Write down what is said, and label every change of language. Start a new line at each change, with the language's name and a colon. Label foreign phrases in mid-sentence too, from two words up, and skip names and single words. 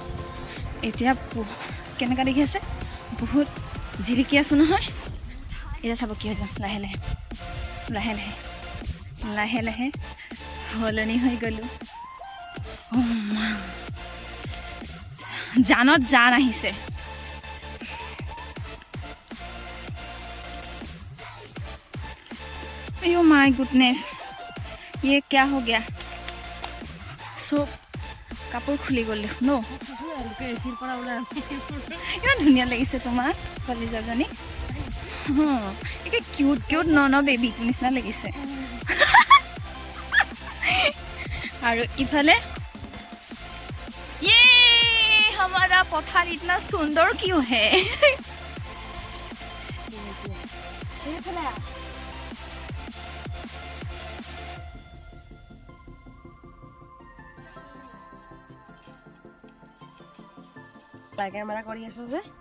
Assamese: এতিয়া কেনেকুৱা দেখি আছে, বহুত জিলিকি আছোঁ নহয়। এতিয়া চাব কি হৈ যাম, লাহে লাহে লাহে লাহে লাহে লাহে সলনি হৈ গ'লোঁ। জানত জান আহিছে
English: Oh my goodness,
Hindi: ये क्या हो गया?
Assamese: सब কাপোৰ খুলি গ'ল ন ইমান ধুনীয়া লাগিছে তোমাৰ কলিজাজনী একে
English: cute cute
Assamese: ন বেবি নিচিনা লাগিছে আৰু ইফালে
Hindi: ये हमारा पठार इतना सुंदर क्यों है
Assamese: কেমেৰা কৰি আছো যে